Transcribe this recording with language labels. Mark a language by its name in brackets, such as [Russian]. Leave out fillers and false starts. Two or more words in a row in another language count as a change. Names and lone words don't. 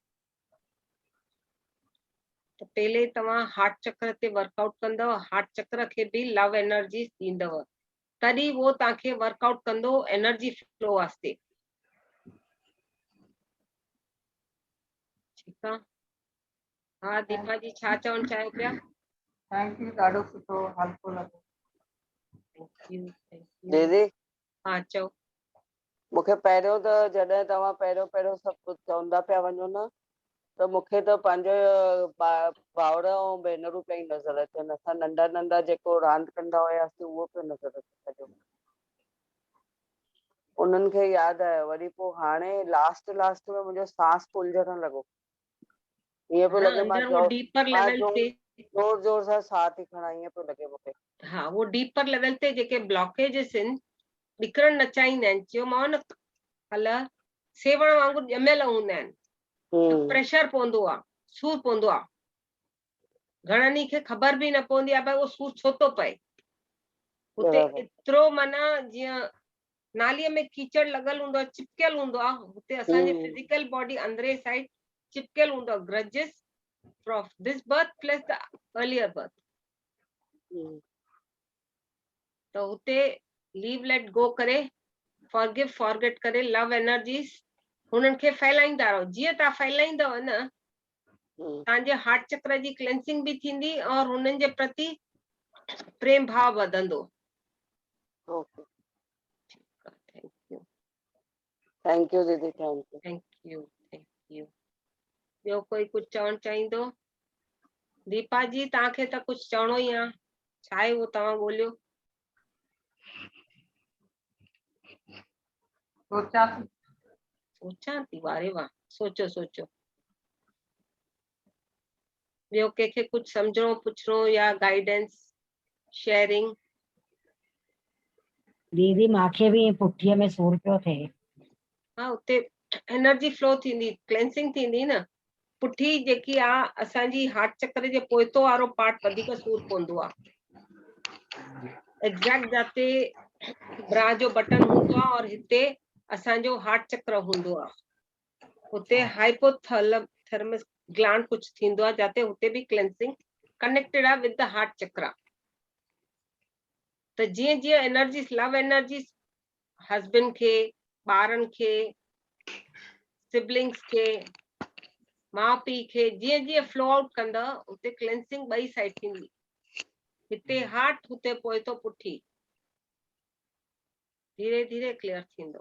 [Sindhi] त पहले तव्हां [English] heart chakra [Sindhi] ते वर्कआउट कंदव, [English] heart chakra [Sindhi] खे बि [English] love energy [Sindhi] ॾींदव, तॾहिं वो तव्हांखे वर्कआउट कंदो [English] energy flow [Sindhi] वास्ते। ठीकु आहे। हा दीपा जी, छा चवणु चाहियो पिया? [English] thank you, [Sindhi] ॾाढो सुठो हल्को लॻो। [English] thank you, thank you. [Sindhi] दीदी हा चओ। मूंखे पहिरियों त जॾहिं तव्हां पहिरियों सभु कुझु चवंदा पिया वञो न, त मूंखे त पंहिंजे भाउर ऐं भेनरूं पिया ई नज़र अचनि। असां नंढा नंढा जेको रांदि कंदा हुयासीं उहो पियो नज़र अचे सॼो। उन्हनि खे यादि आयो। वरी पोइ हाणे लास्ट में मुंहिंजो सांस फूलजण लॻो, ईअं पियो लॻे मां [English] deeper level ते [Sindhi] जोर जोर सां साह थी खणा, ईअं पियो लॻे मूंखे। हा, वो [English] deeper level [Sindhi] ते जेके ब्लॉकेजेस आहिनि, निकिरण न चाहींदा आहिनि। चयोमांव न, हल सेवण वांगुरु ॼमियल हूंदा आहिनि, प्रेशर पवंदो आहे, सूर पवंदो आहे। घणनि खे ख़बर बि न पवंदी आहे भाई वो सूर छो थो पए। हुते एतिरो माना जीअं नालीअ में कीचड़ लॻल हूंदो आहे, चिपकियल हूंदो आहे, हुते असांजे फिजिकल बॉडी अंदरे साइड चिपकियल हूंदो आहे, [English] grudges from this birth plus the earlier birth. [Sindhi] त हुते [English] leave let go [Sindhi] करे, [English] forgive forget [Sindhi] करे, [English] love energies [Sindhi] हुननि खे फैलाईंदा रहो। जीअं तव्हां फैलाईंदव न, तव्हांजे [English] heart chakra [Sindhi] जी क्लेंसिंग बि थींदी और हुननि जे प्रति प्रेम भाव वधंदो। [English] thank you दीदी, thank you. thank you, thank you. [Sindhi] ॿियो कोई कुझु चवणु चाहींदो? दीपा जी, तव्हांखे त कुझु चवणो ई आहे, छा आहे उहो तव्हां ॻोल्हियो। सोचां थी, वारे वाह, सोचो सोचो। ॿियो कंहिंखे कुझु सम्झणो पुछणो या [English] guidance sharing? [Sindhi] दीदी मांखे बि पुठीअ में सूर पियो थिए। हा, उते एनर्जी फ्लो थींदी, क्लेंसिंग थींदी न। पुठी जेकी आहे असांजी [English] heart chakra [Sindhi] जे पोइतो वारो पार्ट वधीक सूर पवंदो आहे। एग्जैक्ट जाते ब्रा जो बटन हूंदो आहे और हिते असांजो [English] heart chakra [Sindhi] हूंदो आहे। हुते [English] hypothalamus gland [Sindhi] कुछ थींदो आहे, जाते हुते भी क्लेंसिंग कनेक्टेड आहे [English] with the heart chakra. [Sindhi] त जीअं जीअं एनर्जी, [English] love energy [Sindhi] हस्बैंड खे, ॿारनि खे, सिबलिंग्स खे, माउ पीउ खे, जीअं जीअं [English] flow out [Sindhi] कंदा, उते क्लेंसिंग ॿई साइड थींदी। हिते हार्ट, हुते पोइतो पुठी, धीरे धीरे क्लियर थींदो।